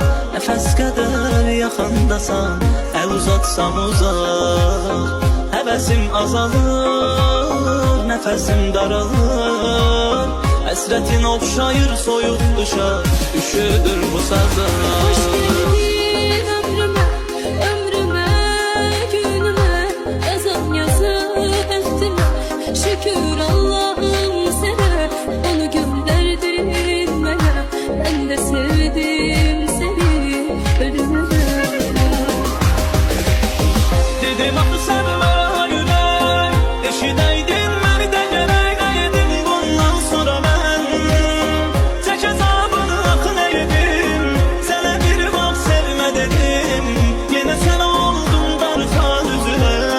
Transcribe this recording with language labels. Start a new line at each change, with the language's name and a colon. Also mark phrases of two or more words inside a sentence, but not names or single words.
Azerbaijani: Nəfəs qədər yaxındasan, əl uzatsam uzaq. Həvəsim azalır, nəfəsim daralır. Həsrətin oxşayır soyuq qışa, üşüdür bu sazlar.
Turkish: Hoş geldin ömrüme, ömrüme, günüme.
Azerbaijani: Yazan yazı bəxtimə.
Turkish: Şükür Allah'ım sana, onu gönderdin bana. Ben de sevdim seni ölümüne.
Azerbaijani: Dedim axı sevmə ürək, eşidəydin məni də gərək edim bundan sonra mən. Çək əzabını axı nə edim, sənə bir vaxt sevmə dedim, yenə sən oldun darıxan üzünə.